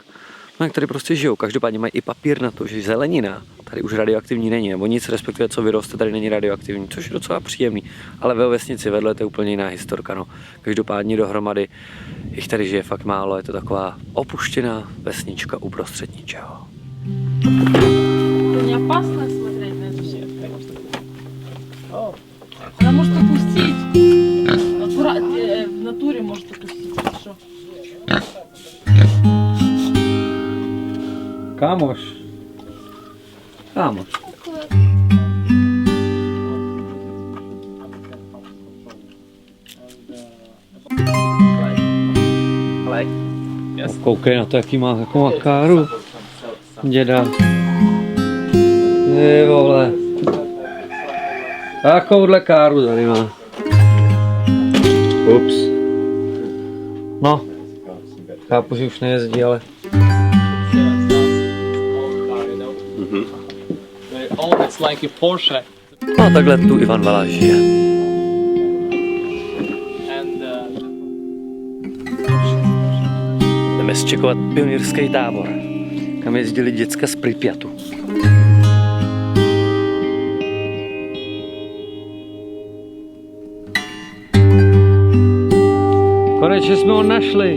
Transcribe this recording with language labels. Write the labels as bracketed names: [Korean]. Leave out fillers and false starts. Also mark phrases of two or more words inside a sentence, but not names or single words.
[Czech] No jak tady prostě žijou, každopádně mají i papír na to, že zelenina tady už radioaktivní není, nebo nic, respektive co vyroste, tady není radioaktivní, což je docela příjemný. Ale ve vesnici vedle to je úplně jiná historka, no. Každopádně dohromady jich tady žije fakt málo, je to taková opuštěná vesnička uprostřed ničeho. [Russian] Не опасно смотреть на это все? Она может опустить. В натуре может опустить. Хорошо. [Czech] Kámoš. Kámoš. Koukej na to, jaký má takovou káru. Děda. Ty vole. Takovouhle káru tady má. Ups. No. Chápu, že už nejezdí, ale... [English] It's like a Porsche. [Czech] No a takhle tu Ivan Valáš žije. Jdeme zčekovat pionýrský tábor, kam jezdili děcka z Pripyatu. Konečně jsme ho našli.